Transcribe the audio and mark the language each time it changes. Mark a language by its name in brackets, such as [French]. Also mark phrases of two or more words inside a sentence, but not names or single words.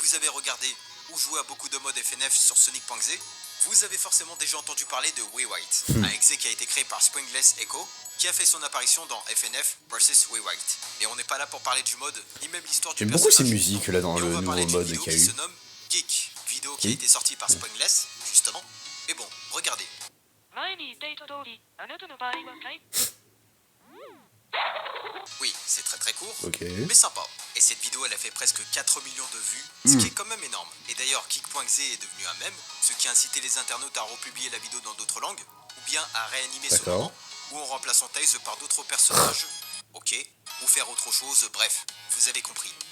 [French] vous avez regardé ou joué à beaucoup de modes FNF sur Sonic.exe, vous avez forcément déjà entendu parler de Rewrite, un exe qui a été créé par Springless Echo, qui a fait son apparition dans FNF vs Rewrite. Mais on n'est pas là pour parler du mode, ni même l'histoire du J'aime personnage. beaucoup ces musiques là dans Et on le va parler nouveau d'une mode vidéo qu'il y a qui eu. se nomme Kick, vidéo qui a été sortie par Springless, justement. Mais bon, regardez. [Japanese] 前に言っていた通り、あなたの場合は回 [French] Oui, c'est très très court, Ok. mais sympa. Et cette vidéo, elle a fait presque 4 millions de vues, ce qui est quand même énorme. Et d'ailleurs, Kick.exe est devenu un mème, ce qui a incité les internautes à republier la vidéo dans d'autres langues, ou bien à réanimer ce D'accord. moment, ou en remplaçant Tails par d'autres personnages, ok, ou faire autre chose, bref, vous avez compris.